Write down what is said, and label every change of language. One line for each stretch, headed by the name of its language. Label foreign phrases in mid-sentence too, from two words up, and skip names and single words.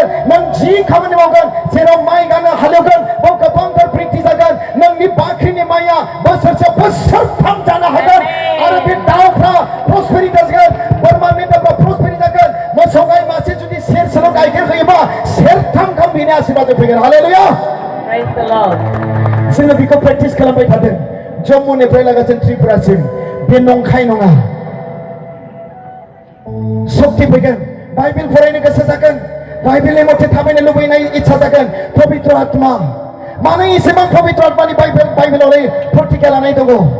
Bodo: नों जि खामानि मावगोन जेराव माइ गानो हालेवगोन बाव गोबांथार प्रेक्टिस जागोन. नोंनि बाख्रिनि माइया बोसोरसे बोसोरथाम जानो हागोन आरो बे दाउफ्रा प्रस्पेरिटी जागोन. बोरमा मेन्दाफ्रा प्रस्पेरिटी जागोन. मोसौ गाय मासे जुदि सेरसेल' गाइखेर होयोबा सेरथाम गाहाम बेनि आशीर्वाद फैगोन. हालेलुया.
English: Praise the Lord.
Bodo: जोङो बेखौ प्रेक्टिस खालामबाय थादों. जम्मुनिफ्राय लागासिनो त्रिपुरासिम. बे नंखाय नङा. शक्ति फैगोन. बाइबेल फरायनो गोसो जागोन. बाइबेलनि मथे थाबायनो लुबैनाय इच्छा जागोन. पवित्र आत्मा. मानो एसेबां पवित्र आत्मानि बाइबेलावलाय प्रतिज्ञा लानाय दङ?